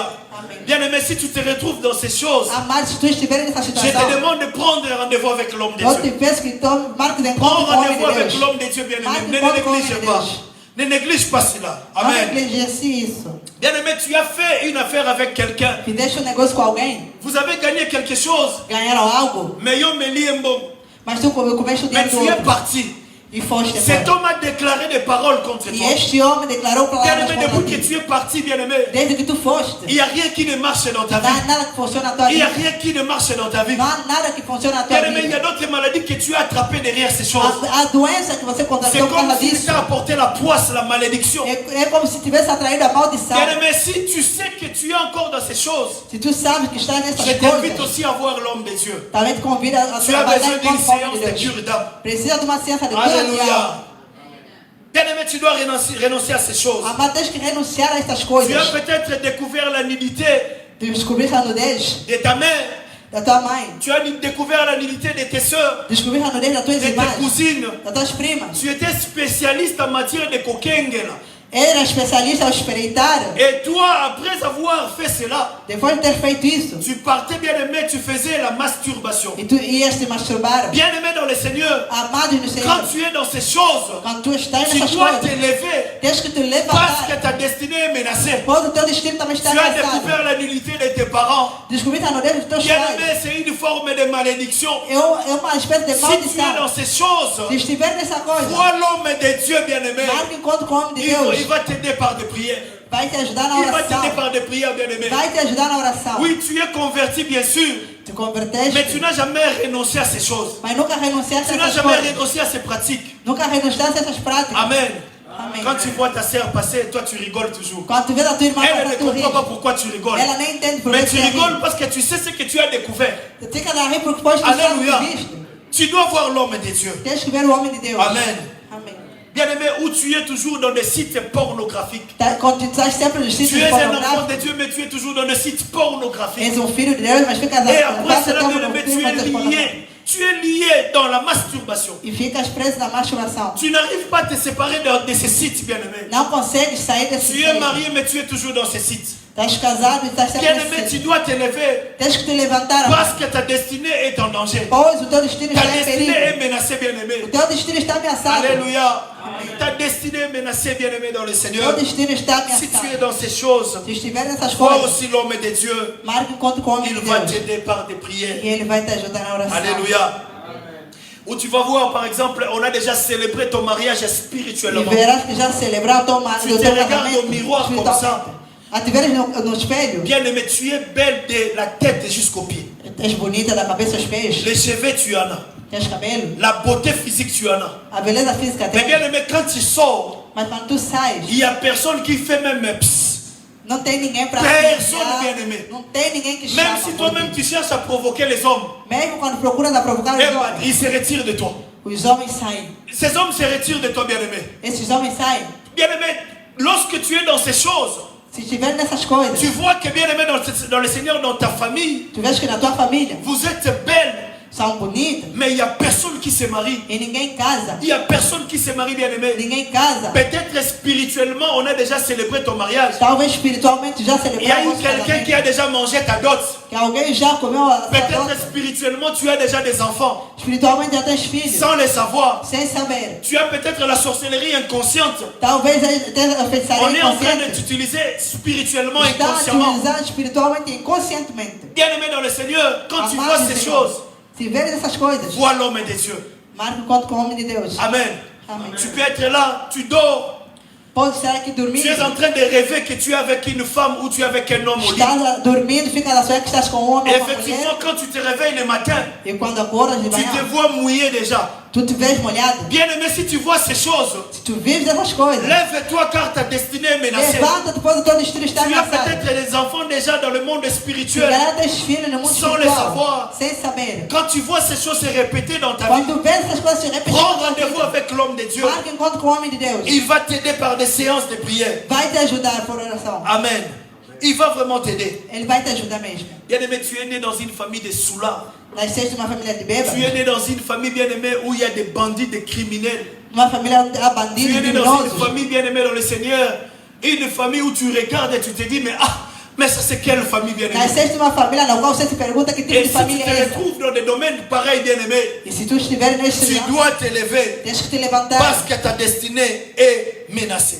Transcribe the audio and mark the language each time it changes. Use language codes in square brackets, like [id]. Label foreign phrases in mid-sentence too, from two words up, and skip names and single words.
[fr] Amen. Bien aimé, si tu te retrouves dans ces choses, [pt] Amado, se tu estiver nessa [fr] je te [pt] situação, [fr] demande de prendre rendez-vous avec l'homme de [pt] eu te [fr] Dieu. [pt] peço que tome, marque de [fr] Prends [pt] encontro com o homem [fr] rendez-vous [pt] de [fr] avec [pt] Deus. [fr] l'homme de Dieu, bien aimé. [pt] Marque [fr] Ne [pt] encontro com o homem [fr] néglige [pt] de [fr] pas. [pt] Deus. [fr] Ne néglige pas cela. [pt] Não [fr] Amen. [pt] negligencie isso. [fr] Bien aimé, tu as fait une affaire avec quelqu'un. [pt] Fizeste negócio com alguém, [fr] Vous avez gagné quelque chose. [pt] ganharam algo, [fr] Mais yo me lie un bon. [pt] mas tu comeste o [fr] Mais [pt] dinheiro do [fr] tu es [pt] outro [fr] parti. [pt] e foste [fr] Cet [pt] embora. [fr] homme a déclaré des paroles contre [pt] E [fr] toi. [pt] este homem declarou [fr] Bien [pt] palavras [fr] aimé, [pt] contra [fr] depuis que [pt] ti. [fr] tu es parti, bien aimé, [pt] Desde que tu foste, [fr] il n'y a rien qui ne marche dans ta [pt] não há [fr] vie. [pt] nada que funcione na tua [fr] Il n'y a [pt] vida. [fr] rien qui ne marche dans ta vie. [pt] Não há nada que funcione na tua [fr] Bien aimé, il y a [pt] vida. [fr] d'autres maladies que tu as attrapées derrière ces choses. [pt] A doença que você [fr] C'est [pt] contratou por [fr] comme [pt] causa [fr] si [pt] disso [fr] tu as apporté la poisse, la malédiction. [pt] é como se tivesse atraído a maldição. [fr] Bien aimé, si tu sais que tu es encore dans ces choses, [pt] Se tu sabes que está [fr] je [pt] nessas [fr] t'invite [pt] coisas, [fr] aussi à voir l'homme de Dieu. [pt] também te convida a [fr] Tu as [pt] trabalhar [fr] besoin d'une [pt] com o homem [fr] séance [pt] de [fr] de [pt] Deus. [fr] cure d'âme. [pt] Precisa de uma ciência de cura de alma. [fr] Alléluia. Bien aimé, tu dois renoncer à ces choses. [pt] Amado, tens que renunciar a estas [fr] Tu as [pt] coisas. [fr] peut-être découvert la nudité [pt] Tu descobriste a nudez [fr] de ta mère. [pt] da tua mãe. [fr] Tu as découvert la nudité de tes soeurs, [pt] Descobriste a nudez das tuas [fr] de tes [pt] irmãs, [fr] cousines. [pt] das tuas primas. [fr] Tu étais spécialiste en matière de kokengela. [pt] Ele era especialista ao espreitar. [fr] Et toi, après avoir fait cela, [pt] Depois de ter feito isso, [fr] tu partais bien aimé, tu faisais la masturbation. [pt] e tu ias te masturbar. [fr] Bien aimé dans le Seigneur, [pt] Amado no Senhor, [fr] quand tu es dans ces choses, [pt] quando tu estás [fr] tu [pt] nessas [fr] dois [pt] coisas, [fr] t'élever [pt] tens que te [fr] parce que [pt] levantar. [fr] ta destinée est menacée. [pt] Pois o teu destino também está [fr] Tu as [pt] ameaçado. [fr] découvert la nullité de tes parents. [pt] Descobrir a nudez dos teus [fr] Bien [pt] pais [fr] aimé, c'est une forme de malédiction. [pt] é uma espécie de [fr] Si tu es [pt] maldição. [fr] dans ces choses, [pt] Se estiver nessa coisa, [fr] vois l'homme de Dieu, bien aimé. [pt] marca encontro com o homem de [fr] Il [pt] Deus. [fr] va t'aider par des prières. [pt] Vai te ajudar na [fr] Il va t'aider [pt] oração. [fr] par des prières, bien aimé. [pt] Vai te ajudar na oração. [fr] Oui, tu es converti, bien sûr. [pt] Te converteste, [fr] Mais tu n'as jamais renoncé à ces choses. [pt] mas nunca renunciaste a [fr] Tu n'as [pt] essas [fr] jamais [pt] coisas. [fr] renoncé à ces pratiques. [pt] Nunca renunciaste a essas práticas. [fr] Amen. [pt] Amém. [fr] Quand tu vois ta sœur passer, toi tu rigoles toujours. [pt] Quando tu vês a tua irmã [fr] Elle [pt] passar, [fr] ne [pt] tu [fr] comprend pas [pt] ris. [fr] pourquoi tu rigoles. [pt] Ela nem entende por [fr] Mais [pt] que [fr] tu [pt] você [fr] rigoles [pt] ri. [fr] parce que tu sais ce que tu as découvert. [pt] Tu fica a rir porque depois tu sabe o [fr] Alléluia. [pt] que viste. [fr] Tu dois voir l'homme de Dieu. [pt] Tens que ver o homem de Deus. [fr] Amen. [pt] Amém. [fr] Bien-aimé, où tu es toujours dans des sites pornographiques. [pt] Quando tu estás sempre nos [fr] Tu [pt] sítios [fr] es un enfant [pt] pornográficos, [fr] de Dieu, mais tu es toujours dans des sites pornographiques. [pt] és filho de Deus, mas ficas [fr] Et après [pt] passa [fr] cela, [pt] tempo [fr] bien-aimé, [pt] no [fr] tu es [pt] filme [fr] lié. Tu es lié dans la masturbation. [pt] e ficas preso na masturbação. [fr] Tu n'arrives pas à te séparer de ces sites, bien-aimé. [pt] Não consegues sair desse [fr] Tu es marié, mais tu es toujours dans ces sites. [pt] Estás casado e estás sempre [fr] Bien-aimé, [pt] nesse [fr] tu [pt] sítio. [fr] dois t'élever [pt] Tens que te levantar, [fr] parce que ta destinée est en danger. [pt] pois o teu destino [fr] Ta [pt] está em [fr] destinée est [pt] perigo. [fr] menacée, [pt] O [fr] bien-aimé. [pt] teu destino está ameaçado. [fr] Alléluia. Ta destinée est menacée, bien-aimé, dans le [pt] O [fr] Seigneur. [pt] teu destino está [fr] Si tu es [pt] ameaçado. [fr] dans ces choses, [pt] Se estiver nessas [fr] vois [pt] coisas, [fr] aussi l'homme de Dieu. [pt] marque encontro com o homem [fr] Il [pt] de [fr] va [pt] Deus. [fr] t'aider par des prières. [pt] E ele vai te ajudar na oração. [fr] Alléluia. Où tu vas voir, par exemple, on a déjà célébré ton mariage [pt] E [fr] spirituellement. [pt] verás que já celebrar o teu [fr] Tu te regardes au miroir comme ça. [pt] espiritualmente. A te veres no espelho, [fr] Bien-aimé, tu es belle de la tête jusqu'aux pieds. [pt] és bonita da cabeça aos pés, [fr] Les cheveux, tu en as. [pt] tens cabelo, [fr] La beauté physique, tu en as. [pt] a beleza física [fr] Mais [pt] tem. [fr] bien-aimé, quand tu sors, [pt] Mas quando tu sais, [fr] il n'y a personne qui fait même psst. [pt] não tem ninguém para [fr] Personne bien-aimé. [pt] Não tem ninguém que [fr] Même [pt] chama. [fr] si [pt] por [fr] toi-même [pt] ti. [fr] tu cherches à provoquer les hommes, [pt] Mesmo quando procuras a provocar eh os [fr] ben, [pt] homens, [fr] ils se retirent de toi. [pt] os homens saem. [fr] Ces hommes se retirent de toi, bien-aimé. [pt] Esses homens saem. [fr] Bien-aimé, lorsque tu es dans ces choses, [pt] Se estiver nessas coisas, [fr] tu vois que bien-aimé dans le Seigneur, dans ta famille, [pt] tu vês que na tua família [fr] vous êtes belles, [pt] são bonitas [fr] mais il n'y a personne qui se marie. [pt] e ninguém casa. [fr] Il n'y a personne qui se marie, bien-aimé. [pt] Ninguém casa. [fr] Peut-être spirituellement, on a déjà célébré ton mariage. [pt] Talvez espiritualmente já [fr] Il y a [pt] celebramos [fr] eu [pt] o [fr] quelqu'un [pt] casamento. [fr] qui a déjà mangé ta dot. [pt] Que alguém já comeu a sua [fr] Peut-être [pt] dose. [fr] spirituellement, tu as déjà des enfants. [pt] Espiritualmente já tens filhos, [fr] Sans le savoir. [pt] sem saber. [fr] Tu as peut-être la sorcellerie inconsciente. [pt] Talvez tenha a [fr] On [pt] feitiçaria [fr] est en train de [pt] inconsciente. [fr] t'utiliser spirituellement, [pt] Está [fr] inconsciemment. [pt] utilizando espiritualmente e inconscientemente. [fr] Bien-aimé dans le Seigneur, quand tu [pt] Amado [fr] vois [pt] do [fr] ces [pt] Senhor, [fr] choses, [pt] se vês essas coisas, [fr] vois l'homme de Dieu. [pt] marca encontro com o homem de Deus. [fr] Amen. [pt] Amém. [fr] Tu peux être là, tu dors. [pt] Pode estar aqui [fr] Tu [pt] dormindo. [fr] es en train de rêver que tu es avec une femme ou tu es avec un homme au lit. [pt] Estás dormindo, fica na sua que estás com um homem ou com uma [fr] Effectivement, [pt] mulher. [fr] quand tu te réveilles le matin, [pt] E quando acordas de [fr] tu te [pt] manhã, [fr] vois mouillé déjà. [pt] tu te vês molhado. [fr] Bien-aimé, si tu vois ces choses, [pt] Se tu vives essas coisas, [fr] lève-toi car ta destinée est menacée. [pt] levanta, depois o teu destino está [fr] Tu as [pt] ameaçado. [fr] peut-être des enfants déjà dans le monde [pt] Tu [fr] spirituel. [pt] já tens filhos no mundo [fr] Sans le [pt] espiritual, [fr] savoir. [pt] sem saber. [fr] Quand tu vois ces choses se répéter dans ta vie, [pt] Quando tu vês essas coisas se repetirem, [fr] prends rendez-vous avec l'homme de Dieu. [pt] marca encontro com o homem de Deus. [fr] Il va t'aider par des séances de prière. [pt] Vai te ajudar por oração. [fr] Amen. Il va vraiment t'aider. [pt] Ele vai te ajudar mesmo. [fr] Bien-aimé, tu es né dans une famille de soulards. [pt] Nasceste numa família de [fr] Tu es [pt] bêbados, [fr] né dans une famille, bien-aimé, où il y a des bandits, des criminels. [pt] numa família onde há [fr] Tu [pt] bandidos, [fr] es né dans une [pt] criminosos. [fr] famille, bien-aimé, dans le Seigneur. Une famille où tu regardes et tu te dis, mais ça c'est quelle famille, bien-aimé? [pt] Nasceste numa família na qual você se pergunta que tipo [fr] Et [pt] de [fr] si tu [pt] família é [fr] te [pt] essa. [fr] retrouves dans des domaines pareils, bien-aimé, [pt] E se tu estiver neste [fr] tu [pt] lugar, [fr] dois t'élever [pt] tens que te levantar. [fr] parce que ta destinée est menacée.